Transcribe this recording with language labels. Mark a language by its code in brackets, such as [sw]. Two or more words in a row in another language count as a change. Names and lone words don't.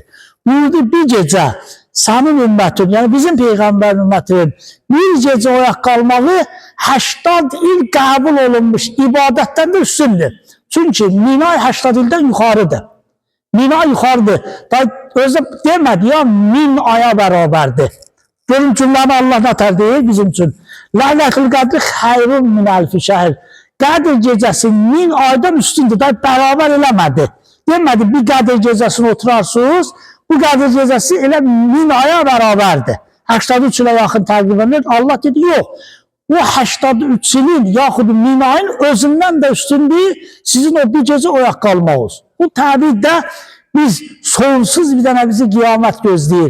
[az] Buyurdu, bir gecə sənin ümmətin, yəni bizim Peyğəmbərin ümmətinin bir gecə oyaq qalmağı 80 il qəbul olunmuş ibadətdən də üstündür. Çünki 1000 ay 80 ildən yuxarıdır. 1000 ay yuxarıdır. Özü demədi ya 1000 aya bərabərdir. Görün cümləni Allah nətər deyir bizim üçün. [ar] لَيْلَةُ الْقَدْرِ خَيْرٌ مِنْ أَلْفِ شَهْرٍ. [tr] Kadir gecesi 1000 aydan üstündür. [az] Da beraber eləmədi. Demədi bir Kadir gecesini oturarsınız. Bu Kadir gecesi elə 1000 aya beraberdir. 83 ilə yaxın təqribən. Allah dedi yox. O 83 ilin yaxud 1000 ayın özündən də üstündür. Sizin o bir gecə oyaq qalmağınız. Bu təbirdə biz sonsuz bir dənə bizi qiyamət gözləyir.